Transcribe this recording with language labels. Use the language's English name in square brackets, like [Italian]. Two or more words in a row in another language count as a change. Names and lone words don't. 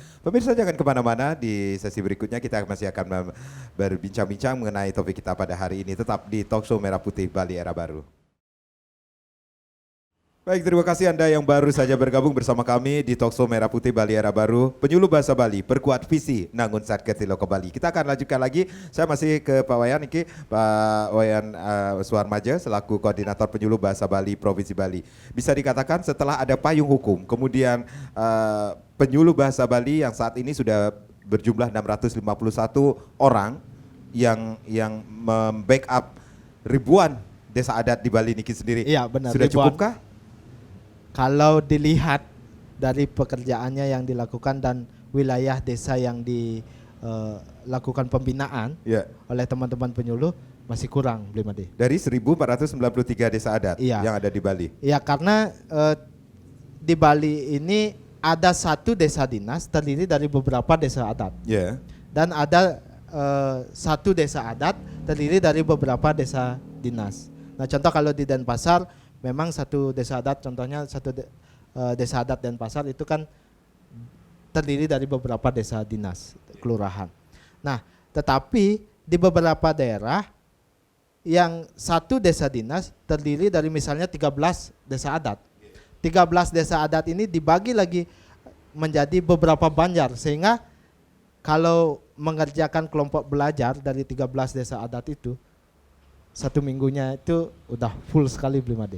[Indonesian] Pemirsa jangan kemana-mana, di sesi berikutnya kita masih akan berbincang-bincang mengenai topik kita pada hari ini. Tetap di Talkshow Merah Putih Bali Era Baru. Baik, terima kasih Anda yang baru saja bergabung bersama kami di Talkshow Merah Putih Bali Era Baru. Penyuluh bahasa Bali, perkuat visi Nangun Satker Tilo ke Bali. Kita akan lanjutkan lagi. Saya masih ke Pak Wayan, Pak Wayan Suarmaja selaku Koordinator Penyuluh Bahasa Bali Provinsi Bali. Bisa dikatakan setelah ada payung hukum, kemudian penyuluh bahasa Bali yang saat ini sudah berjumlah 651 orang, yang membackup ribuan desa adat di Bali niki sendiri. Iya, benar, Sudah ribuan. cukupkah? Kalau dilihat dari pekerjaannya yang dilakukan dan wilayah desa yang dilakukan pembinaan Ya. oleh teman-teman penyuluh masih kurang, Blimade. Dari 1493 desa adat Iya. yang ada di Bali. Ya, karena di Bali ini ada satu desa dinas terdiri dari beberapa desa adat, Ya. dan ada satu desa adat terdiri dari beberapa desa dinas. Nah, contoh kalau di Denpasar memang satu desa adat, contohnya desa adat Denpasar itu kan terdiri dari beberapa desa dinas kelurahan. Nah, tetapi di beberapa daerah yang satu desa dinas terdiri dari misalnya 13 desa adat. 13 desa adat ini dibagi lagi menjadi beberapa banjar, sehingga kalau mengerjakan kelompok belajar dari 13 desa adat itu, satu minggunya itu udah full sekali, Blimade.